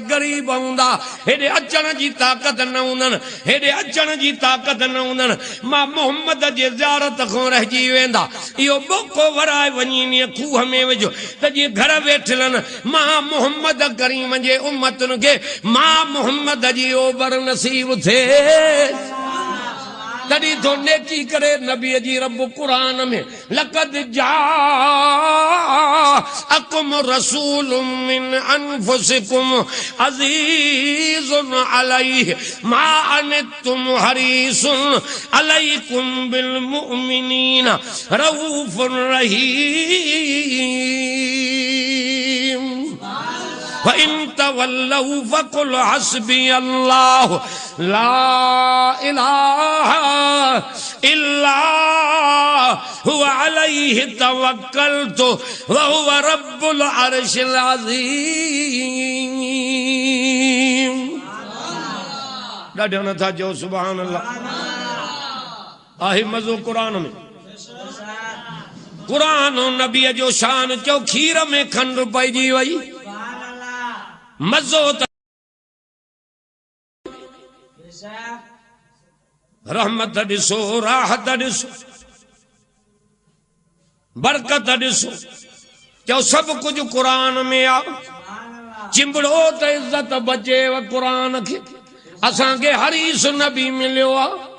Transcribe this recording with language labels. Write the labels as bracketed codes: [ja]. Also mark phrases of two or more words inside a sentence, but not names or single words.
[sd] ग़रीब हूंदा हेॾे अचण जी ताक़त न हूंदनि हेॾे अचण जी ताक़त न हूंदनि मां मोहम्मद जे ज़ियारत खां रहिजी वेंदा इहो बोको भराए वञी इन खूह में विझो त जीअं घर वेठलनि मां मोहम्मद करीम जे उम्मतुनि खे मां मोहम्मद जी ओबर नसीब थिए तॾहिं तो नेकी करे नबी जी रब कुरान में लक़द [ar] جاءكم رسول من أنفسكم عزيز عليه ما عنتم حريص عليكم بالمؤمنين رءوف رحيم فإن تولوا فقل حسبي الله لا إله إلا هو عليه توكلت وهو رب العرش العظيم [sd] ॾाढो नथा चओ [ar] سبحان الله [sd] आहे मज़ो क़ुरान में क़ुरान नबीअ जो शान चओ खीर में खंड पइजी वई मज़ो त रहमत ॾिसो राहत ॾिसो बरकत ॾिसो चओ सभु कुझु क़ुरान में आहे चिंबड़ो त इज़त बचेव क़ुरान खे असांखे हरीस नबी मिलियो आहे